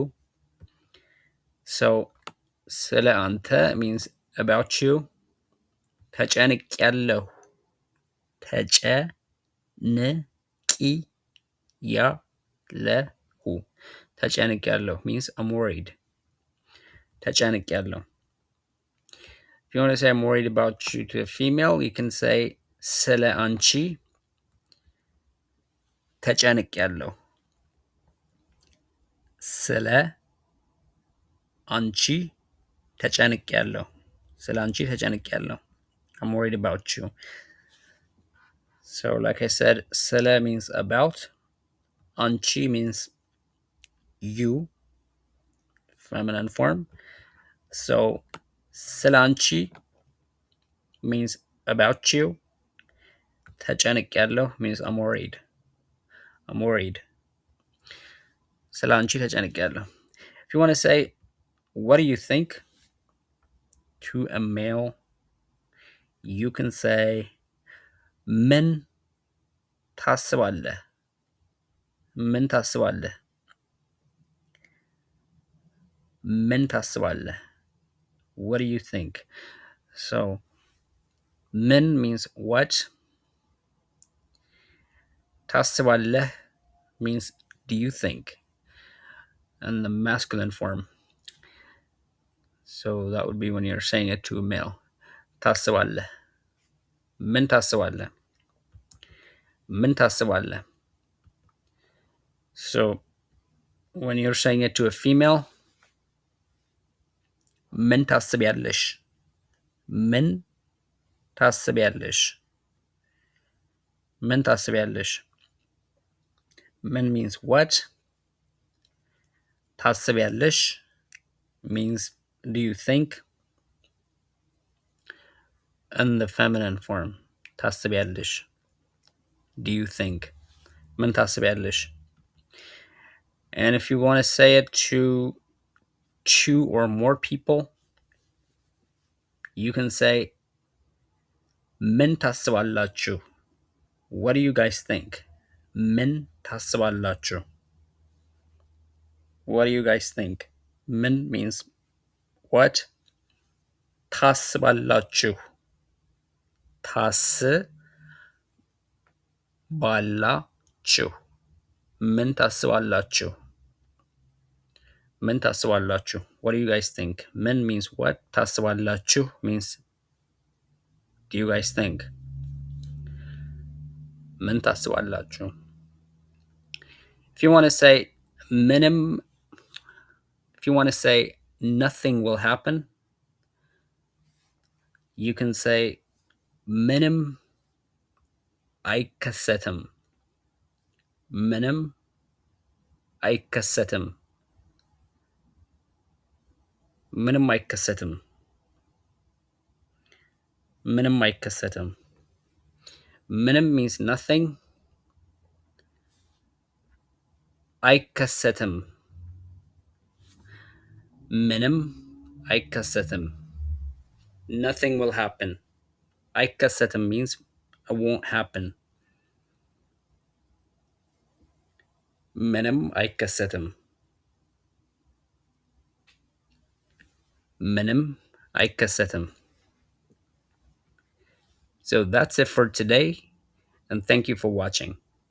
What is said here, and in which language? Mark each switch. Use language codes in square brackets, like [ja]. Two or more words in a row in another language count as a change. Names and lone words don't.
[en] So [am] ስለ አንተ [en] means about you. [am] ተጨንቄያለሁ ተጨንቄያለሁ ተጨንቄያለሁ [en] means I'm worried. ተጨንቄያለሁ. If you want to say I'm worried about you to a female, you can say [am] ስለ አንቺ ተጨንቄያለሁ ስለ አንቺ ተጨንቄያለሁ ስለ አንቺ ተጨንቄያለሁ [en] I'm worried about you. So like I said, ስለ means about, አንቺ means you, feminine form. So [am] ስለ አንቺ [en] means about you. ተጨንቄያለሁ means I'm worried. I'm worried. [am] ስለ አንቺ ተጨንቄያለሁ. [en] If you want to say what do you think to a male, you can say [am] ምን ታስባለህ ምን ታስባለህ ምን ታስባለህ [en] what do you think? So ምን means what, ታስባለህ means do you think, and the masculine form. So that would be when you're saying it to a male. [am] ታስባለህ ምን ታስባለህ ምን ታስባለህ. [en] So when you're saying it to a female, [am] ምን ታስቢያለሽ ምን ታስቢያለሽ ምን ታስቢያለሽ. [en] ምን means what, ታስቢያለሽ means do you think, and the feminine form ታስቢያለሽ do you think [am] ምን ታስቢያለሽ. [en] And if you want to say it to two or more people, you can say [am] ምን ታስባላችሁ [en] what do you guys think. [am] ምን ታስባላችሁ [en] what do you guys think. ምን means what, [am] ታስባላችሁ ታስባላችሁ ምን ታስባላችሁ ምን ታስባላችሁ. [en] What do you guys think? ምን means what, ታስባላችሁ means do you guys think. [am] ምን ታስባላችሁ. [en] If you want to say if you want to say nothing will happen, you can say [am] ምንም አይከሰትም ምንም አይከሰትም። ምንም አይከሰትም። ምንም አይከሰትም። [en] ምንም means nothing. [am] አይከሰትም። ምንም አይከሰትም. [en] Nothing will happen. አይከሰትም means it won't happen. [am] ምንም አይከሰትም. ምንም አይከሰትም. [en] So that's it for today, and thank you for watching.